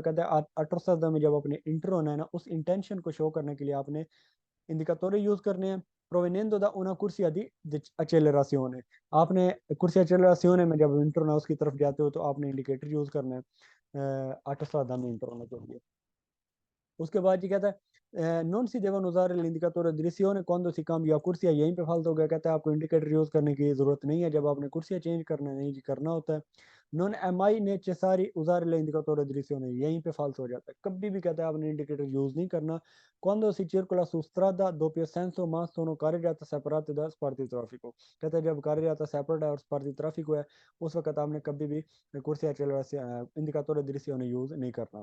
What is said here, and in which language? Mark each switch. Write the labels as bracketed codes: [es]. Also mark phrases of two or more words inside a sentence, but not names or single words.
[hi] कहते हैं ऑटोस्ट्रादा में जब अपने इंटर होना है ना, उस इंटेंशन को शो करने के लिए आपने इंडिकेटोरे यूज करने हैं। [it] provenendo da una corsia di accelerazione, [hi] आपने कुर्सी accelerazione में जब इंटर होना उसकी तरफ जाते हो तो आपने इंडिकेटर यूज करना है ऑटोस्ट्रादा में इंटर होने के लिए। उसके बाद जी कहता है [it] non si devono usare l'indicatore di direzione quando si cambia [hi] कुर्सियाँ, यहीं पे फालतू हो गया। कहता है आपको इंडिकेटर यूज करने की जरूरत नहीं है जब आपने कुर्सियाँ चेंज करना है, नहीं जी करना होता है। [it] non è mai necessario usare l'indicatore di direzione, [hi] यहीं पे falso हो जाता है, कभी भी कहता है आपने इंडिकेटर यूज नहीं करना [it] quando si circola su strada doppio senso ma sono carreggiate separate da sparti traffico, [hi] कहता है जब [it] carreggiata separate [hi] है और [it] sparti traffico [hi] है उस वक्त आपने कभी भी [it] corsia accelerazione indicatore di direzione [hi] यूज नहीं करना.